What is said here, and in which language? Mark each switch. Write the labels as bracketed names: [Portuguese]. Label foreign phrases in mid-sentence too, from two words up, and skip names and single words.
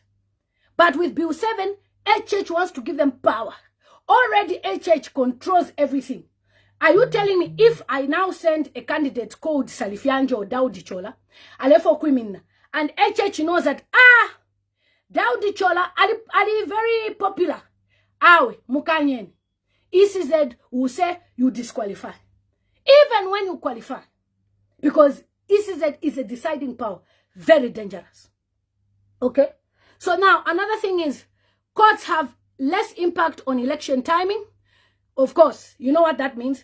[English] But with Bill 7, HH wants to give them power. Already HH controls everything. Are you telling me if I now send a candidate called Salifianji or Daudi Chola, Alefo Kwimina, and HH knows that, Daudi Chola are very popular. [Bemba] Awe, Mukanyen. [English] ECZ will say you disqualify. Even when you qualify. Because ECZ is a deciding power. Very dangerous. Okay? So now, another thing is, courts have less impact on election timing. Of course, you know what that means.